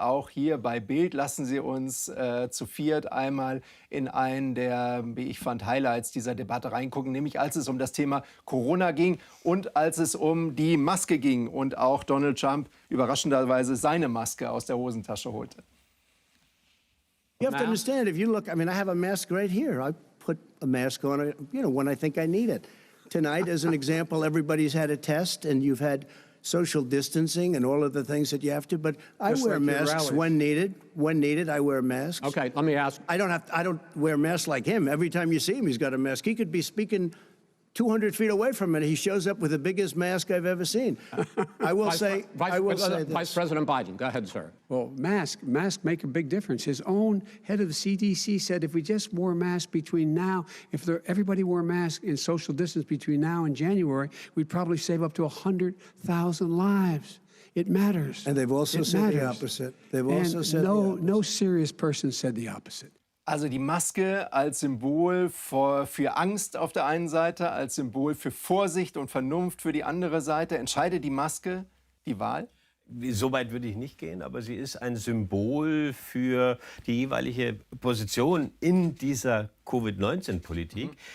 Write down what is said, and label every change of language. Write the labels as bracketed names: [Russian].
[German] Auch hier bei BILD lassen Sie uns zu viert einmal in einen der, wie ich fand, Highlights dieser Debatte reingucken, nämlich als es um das Thema Corona ging und als es um die Maske ging und auch Donald Trump überraschenderweise seine Maske aus der Hosentasche holte. [English] You have to understand, if you look, I mean, I have a mask right here. I put a mask on, when I think I need it. Tonight, as an example, everybody's had a test, and you've had social distancing and all of the things that you have to. But I wear masks when needed. When needed, I wear masks. Okay, let me ask. I don't wear masks like him. Every time you see him, he's got a mask. He could be speaking 200 feet away from it. He shows up with the biggest mask I've ever seen. I will say this. Vice President Biden, go ahead, sir. Well, masks make a big difference. His own head of the CDC said if we just wore masks between now, everybody wore masks in social distance between now and January, we'd probably save up to 100,000 lives. It matters. And they've also said the opposite. They've also said the opposite. No serious person said the opposite. [German] Also die Maske als Symbol für Angst auf der einen Seite, als Symbol für Vorsicht und Vernunft für die andere Seite. Entscheidet die Maske die Wahl? So weit würde ich nicht gehen, aber sie ist ein Symbol für die jeweilige Position in dieser Covid-19-Politik.